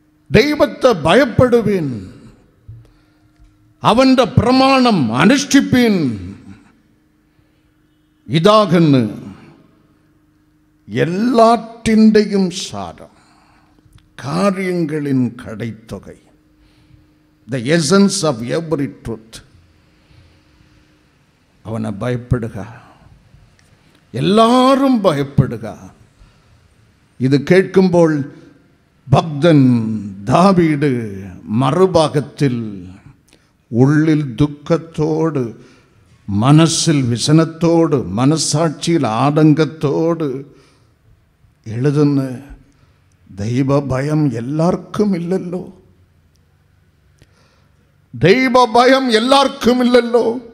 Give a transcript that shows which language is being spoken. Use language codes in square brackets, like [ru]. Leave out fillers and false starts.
[ml] ദൈവത്തെ ഭയപ്പെടുവിൻ, അവന്റെ പ്രമാണം അനുഷ്ഠിപ്പിൻ. ഇതാകുന്നു എല്ലാറ്റിൻ്റെയും സാരം, കാര്യങ്ങളിൻ കടൈത്തൊകை. [en] The essence of every truth. [ml] അവനെ ഭയപ്പെടുക, എല്ലാവരും ഭയപ്പെടുക. ഇത് കേൾക്കുമ്പോൾ ഭക്തൻ ദാവീദ് മറുഭാഗത്തിൽ ഉള്ളിൽ ദുഃഖത്തോട്, മനസ്സിൽ വിഷനത്തോട്, മനസ്സാക്ഷിയിൽ ആതങ്കത്തോട് എഴുതുന്ന, ദൈവഭയം എല്ലാവർക്കും ഇല്ലല്ലോ, ദൈവഭയം എല്ലാവർക്കും ഇല്ലല്ലോ.